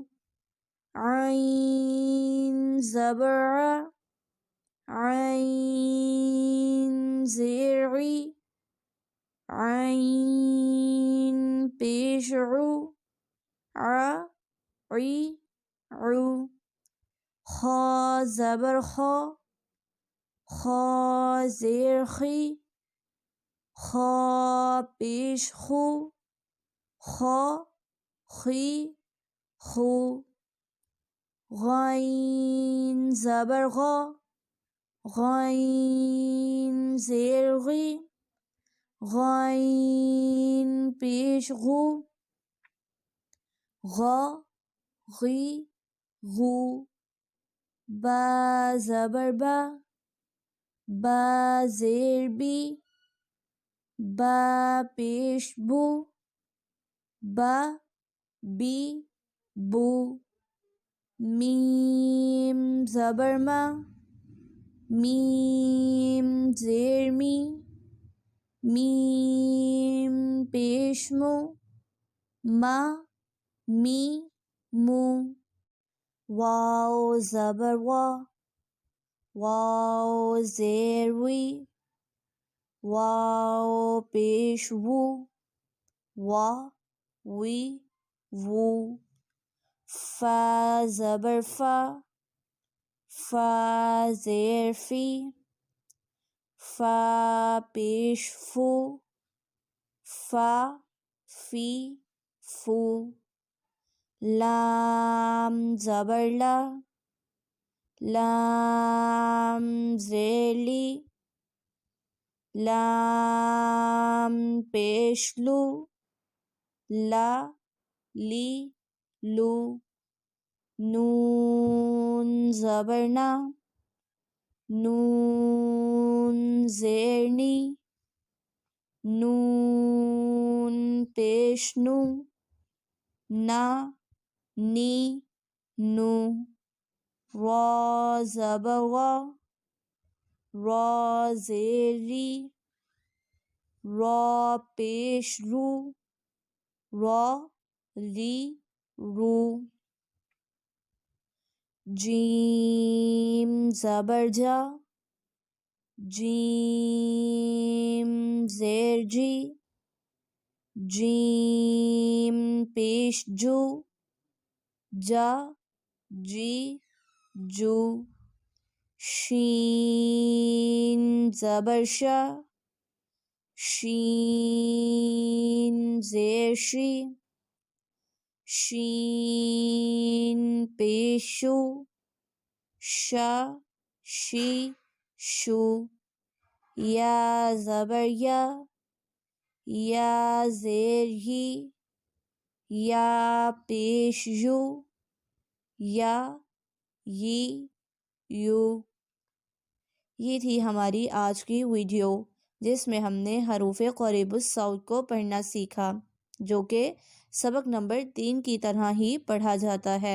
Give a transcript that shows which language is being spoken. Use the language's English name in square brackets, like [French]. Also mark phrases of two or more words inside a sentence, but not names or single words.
[Urdu] عین زبر ع، عین زیر عی، عین پیش عو، ع عی عو، خا زبر خا، خا زیر خی، خا پیش خو، خا خی خو، غین زبر غا، غین زیر غی، غین پیش غو، غا غی غو، با زبر با، با زیر بی، با پیش بو، با بی بو، میم زبر ما، میم زیر می، میم پیش مو، ما می مو، واو زبر وا، واو زیر وی، واو پیش وو، وا وی وو، فا زبر فا، فا زیر فی، فا پیش فو، فا فی فو، لام زبر لا، لام زیر لی، لام پیش لو، لا لی لو، نون زبر نا، نون زیر نی، نون پیش نو، نا نی نو، را زبر وا، را زیر ری، را پیش رو، را ری رو، جیم زبر جا، جیم زیر جی، جیم پیش جو، جا جی جو، شین زبر شا، شین زیر شی، شین پیش شو، شا شی شو، یا زبر یا، یا زیر ہی، یا پیش یو، یا یی یو۔ یہ تھی ہماری آج کی ویڈیو جس میں ہم نے حروف قریب الصوت کو پڑھنا سیکھا، جو کہ سبق نمبر 3 کی طرح ہی پڑھا جاتا ہے۔